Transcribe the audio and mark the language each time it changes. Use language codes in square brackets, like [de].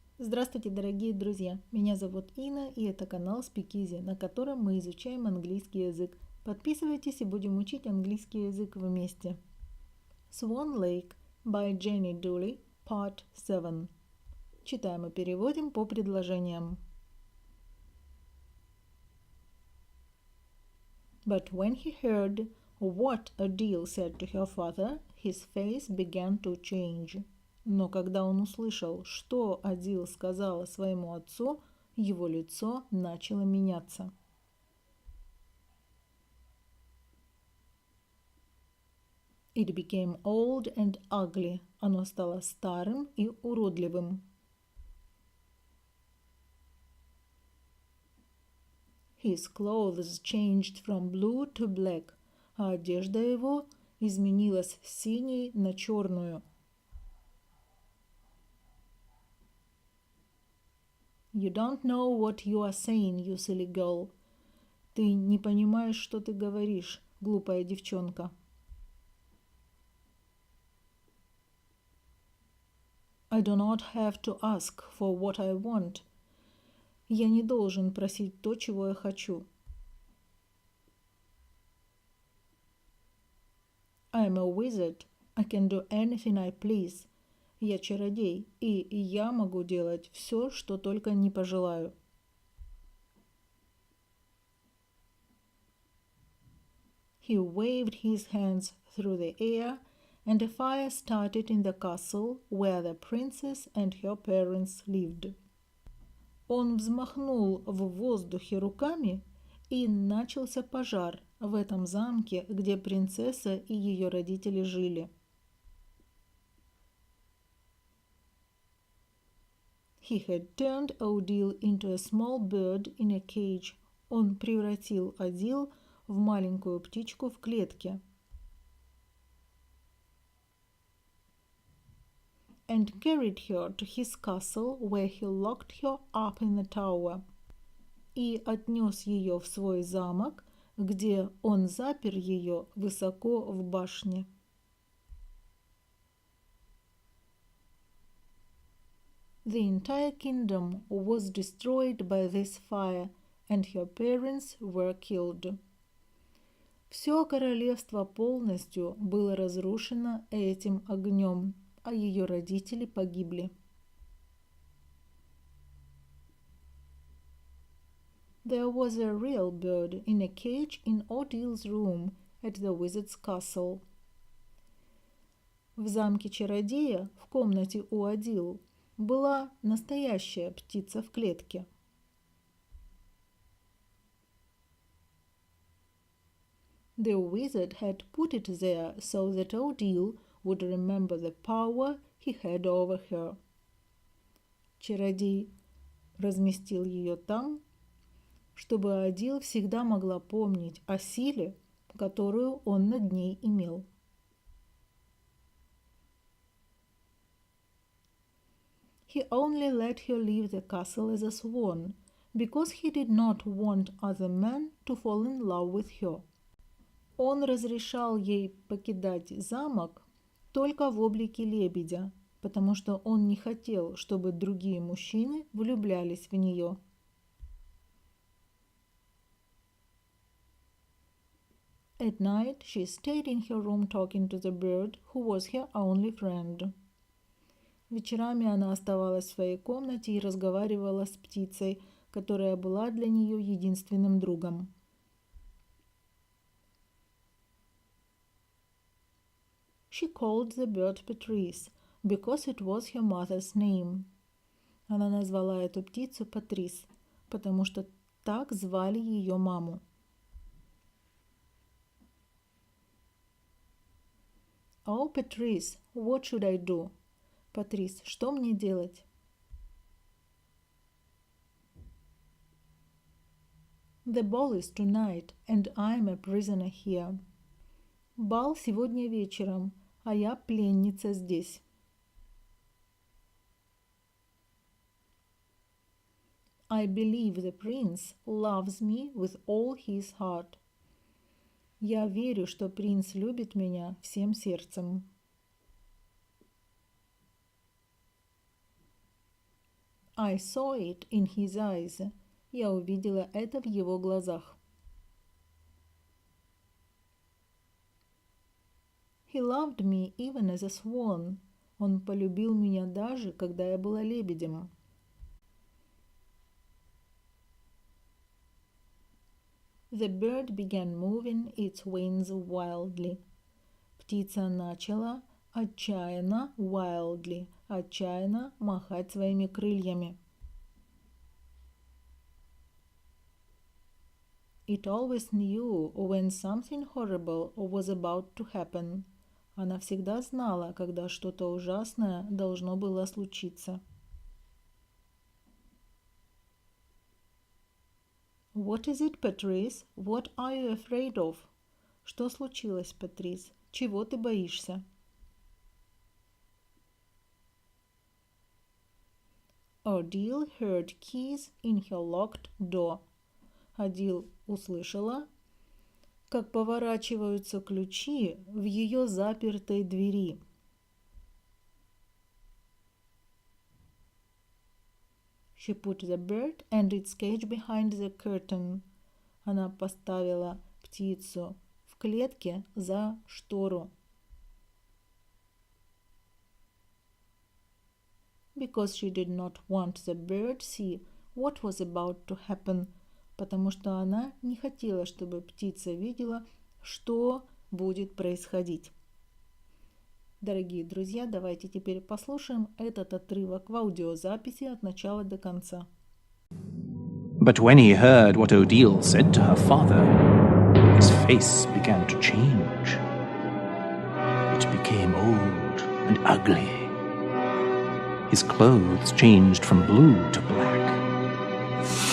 [ru] Здравствуйте, дорогие друзья! Меня зовут Инна, и это канал Speak Easy, на котором мы изучаем английский язык. Подписывайтесь и будем учить английский язык вместе. [en] Swan Lake by Jenny Dooley, Part 7. [ru] Читаем и переводим по предложениям. [en] But when he heard what Odile said to her father, his face began to change. [ru] Но когда он услышал, что Одил сказала своему отцу, его лицо начало меняться. [en] It became old and ugly. [ru] Оно стало старым и уродливым. [en] His clothes changed from blue to black. [ru] А одежда его изменилась с синей на черную. [en] You don't know what you are saying, you silly girl. [ru] Ты не понимаешь, что ты говоришь, глупая девчонка. [en] I do not have to ask for what I want. [ru] Я не должен просить то, чего я хочу. [en] I am a wizard. I can do anything I please. [ru] Я чародей, и я могу делать все, что только не пожелаю. [en] He waved his hands through the air, and a fire started in the castle where the princess and her parents lived. [ru] Он взмахнул в воздухе руками, и начался пожар в этом замке, где принцесса и ее родители жили. [en] He had turned Odile into a small bird in a cage. [ru] Он превратил Одил в маленькую птичку в клетке. [en] And carried her to his castle, where he locked her up in the tower. [ru] И отнес ее в свой замок, где он запер ее высоко в башне. [en] The entire kingdom was destroyed by this fire, and her parents were killed. [ru] Все королевство полностью было разрушено этим огнем, а ее родители погибли. [en] There was a real bird in a cage in Odile's room at the wizard's castle. [ru] В замке чародея, в комнате у Одил, была настоящая птица в клетке. [en] The wizard had put it there so that Odile would remember the power he had over her. [ru] Чародей разместил ее там, чтобы Одил всегда могла помнить о силе, которую он над ней имел. [en] He only let her leave the castle as a swan, because he did not want other men to fall in love with her. [ru] Он разрешал ей покидать замок только в облике лебедя, потому что он не хотел, чтобы другие мужчины влюблялись в нее. [en] At night she stayed in her room talking to the bird, who was her only friend. [ru] Вечерами она оставалась в своей комнате и разговаривала с птицей, которая была для нее единственным другом. [en] She called the bird Patrice, because it was her mother's name. [ru] Она назвала эту птицу Патрис, потому что так звали ее маму. [en] Oh, Patrice, what should I do? [ru] Патрис, что мне делать? [en] The ball is tonight, and I'm a prisoner here. [ru] Бал сегодня вечером, а я пленница здесь. [en] I believe the prince loves me with all his heart. [ru] Я верю, что принц любит меня всем сердцем. [en] I saw it in his eyes. [ru] Я увидела это в его глазах. [en] He loved me even as a swan. [ru] Он полюбил меня даже, когда я была лебедем. [en] The bird began moving its wings wildly. [ru] Птица начала отчаянно, wildly, отчаянно махать своими крыльями. [en] It always knew when something horrible was about to happen. [ru] Она всегда знала, когда что-то ужасное должно было случиться. [en] What is it, Patrice? What are you afraid of? [ru] Что случилось, Патрис? Чего ты боишься? [en] Odile heard keys in her locked door. [ru] Odile услышала, как поворачиваются ключи в ее запертой двери. [en] She put the bird and its cage behind the curtain. [ru] Она поставила птицу в клетке за штору. [en] Because she did not want the bird to see what was about to happen. [ru] Потому что она не хотела, чтобы птица видела, что будет происходить. Дорогие друзья, давайте теперь послушаем этот отрывок в аудиозаписи от начала до конца. [en] But when he heard what Odile said to her father, his face began to change. It became old and ugly. His clothes changed from blue to black.